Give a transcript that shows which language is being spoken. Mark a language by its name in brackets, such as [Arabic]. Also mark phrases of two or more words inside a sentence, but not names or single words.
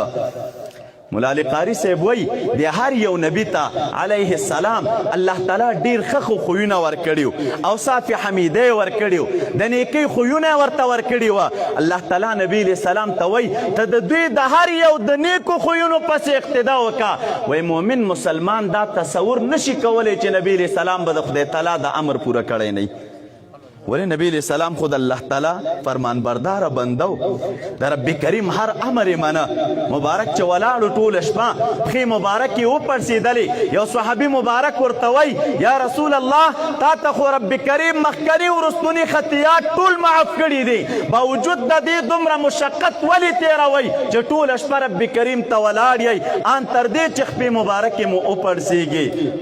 [Pashto] مولا علی قاری صاحب وایي د هر یو نبي ته [Arabic] علیه السلام [Pashto] الله تعالی ډېر ښه خویونه ورکړي اوصاف حمیده یې ورکړي د نیکۍ خویونه یې ورته ورکړي وه. الله تعالی نبی [Arabic] علیه السلام [Pashto] ته وایي ته د دوی د هر یو د نیکو خویونو پسې اقتدا وکړه. وایي مؤمن مسلمان دا تصور نشي کولی چې نبی [Arabic] علیه السلام [Pashto] به د خدای تعالی د امر پوره کړی نه وي. ولی نبی [Arabic] علیہ السلام [Pashto] خود اللہ تعالی فرمان بردار بندو د رب کریم هر امر منه. مبارک چې ولاړو ټوله شپه پښې مبارکې وپړسېدلې. یو صحابي مبارک ورته وایي [Arabic] یا رسول الله [Pashto] تا ته خو رب کریم مخکني وروستوني خطیات ټول معاف کړي دي باوجود د دې دومره مشقت ولې تېروئ چې ټوله شپه رب کریم ته ولاړ یئ ان تر دې چې خپې مبارکې مو وپړسېږي؟